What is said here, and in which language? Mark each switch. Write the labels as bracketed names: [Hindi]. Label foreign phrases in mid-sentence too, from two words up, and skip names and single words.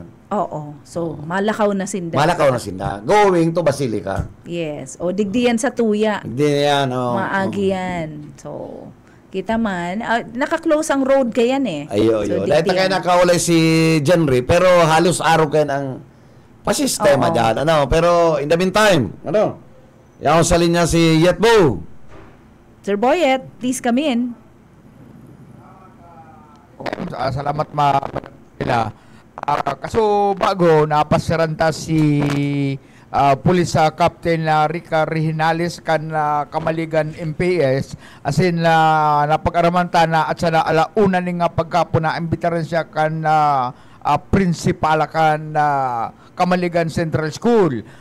[Bikol] Oo. So, malakaw na sinda. Malakaw na sila. [English] Going to Basilica. [Bikol] Yes. O, digdiyan sa tuya. Hindi yan. Maagi yan. So, kita man. Naka-close ang road kayan eh. Ayo. So, Dahil digdiyan. kaya nakaulay si Jenry, pero halos araw kayo ang pasistema Oo. dyan. Pero [English] in the meantime, [Bikol] yaw sa linya si Yetbo. Sir Boyet, [English] please come in. [Bikol] Salamat nila. Kaso bago napasiranta si Police Captain Rica Rehinales kan Kamaligan MPS asin napag-aramanta na at sana alauna ning pagkapo na imbitaran siya kan principal kan Kamaligan Central School